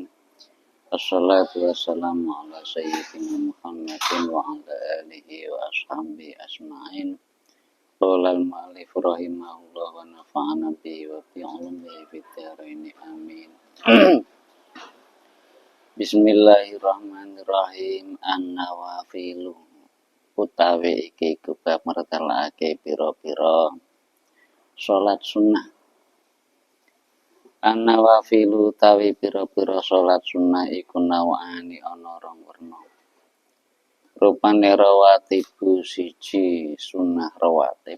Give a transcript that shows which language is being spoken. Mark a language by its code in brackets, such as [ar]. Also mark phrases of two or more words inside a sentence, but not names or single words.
[ar] والصلاة والسلام على سيدنا محمد وعلى آله وأصحابه أجمعين. قال المؤلف رحمه الله ونفعنا به وبعلومه في الدارين آمين. بسم الله الرحمن الرحيم. [jv] An-nawafilu utawi iki kubab mertelake pira-pira salat sunnah. An-nawafilu utawi pira-pira salat sunnah iku nawani ana rong werna. Rupane rawatibu siji sunnah rawatib.